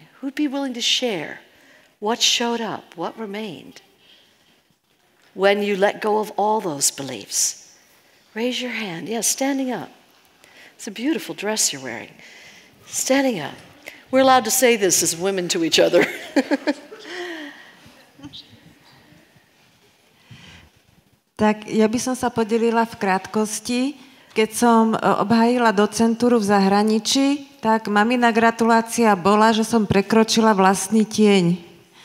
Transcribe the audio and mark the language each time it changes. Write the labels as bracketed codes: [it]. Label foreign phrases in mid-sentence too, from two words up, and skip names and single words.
[en] Who'd be willing to share? What showed up? What remained? When you let go of all those beliefs. Raise your hand. Yeah, standing up. It's a beautiful dress you're wearing. Standing up. We're allowed to say this as women to each other. [sk] Tak ja by som sa podelila v krátkosti. Keď som obhájila docentúru v zahraničí, tak mamina gratulácia bola, že som prekročila vlastný tieň.